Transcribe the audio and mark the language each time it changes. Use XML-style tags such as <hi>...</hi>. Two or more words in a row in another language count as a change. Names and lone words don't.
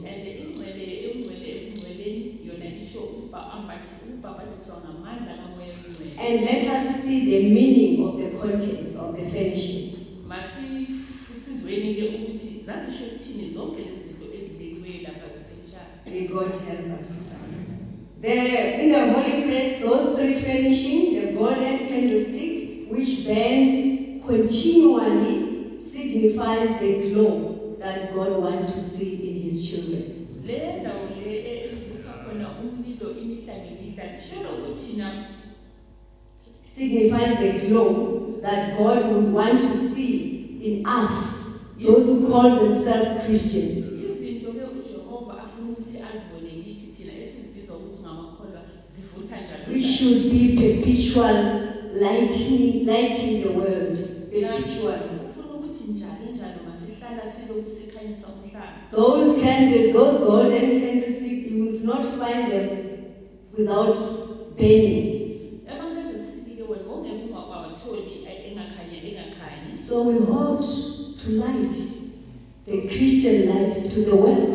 <zu>And engcweleni yona isho ubhabhathiso ngamandla kamoya oyingcwele.</zu> <en>And let us see the meaning of the contents of the furnishing.</en> <zu>Masizweni ke ukuthi zazisho ukuthini zonke lezi zinto ezibekiweyo lapha zifenishayo.</zu> <en>May God help us. In the holy place, those 3 furnishing, the golden candlestick, which burns continually, signifies the glow that God wants to see in His children.</en> <zu>Le ndawo le evutha khona umlilo imihla ngemihla isholo ukuthina</zu> <en>Signifies the glow that God would want to see in us, those who call themselves Christians.</en> <zu>izinto ke uJehova afuna ukuthi azibone kithi thina esizibizwa ukuthi ngamakholwa zivutha njalo.</zu> <en>We should be perpetual lighting the world. Perpetual.</en> <zu>Ufuna ukuthi njalo masihlala silokhu sikhanyisa umhlaba.</zu> <en>Those candles, those golden candlesticks, you will not find them without burning. So we ought to light the Christian life to the world.</en>